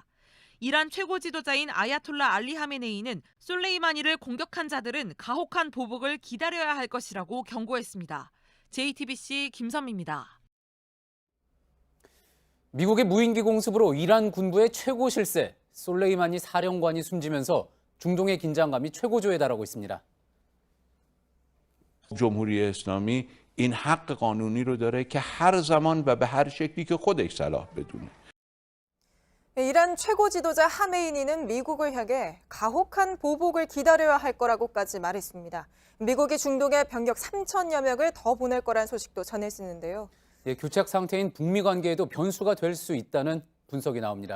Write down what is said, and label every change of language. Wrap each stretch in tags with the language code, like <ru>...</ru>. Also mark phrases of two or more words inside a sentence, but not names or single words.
<ko>이란 최고 지도자인 아야톨라 알리 하메네이는 솔레이마니를 공격한 자들은 가혹한 보복을 기다려야 할 것이라고 경고했습니다. JTBC 김선미입니다. 미국의 무인기 공습으로 이란 군부의 최고 실세 솔레이마니 사령관이 숨지면서 중동의 긴장감이 최고조에 달하고 있습니다.</ko> <fa>جمهوری اسلامی این حق قانونی رو داره که هر زمان و به هر شکلی که خودش صلاح بدونه.</fa> <ko>이란 최고 지도자 하메이니는 미국을 향해 가혹한 보복을 기다려야 할 거라고까지 말했습니다. 미국이 중동에 병력 3천여 명을 더 보낼 거란 소식도 전했었는데요. 교착 상태인 북미 관계에도 변수가 될 수 있다는 분석이 나옵니다.</ko>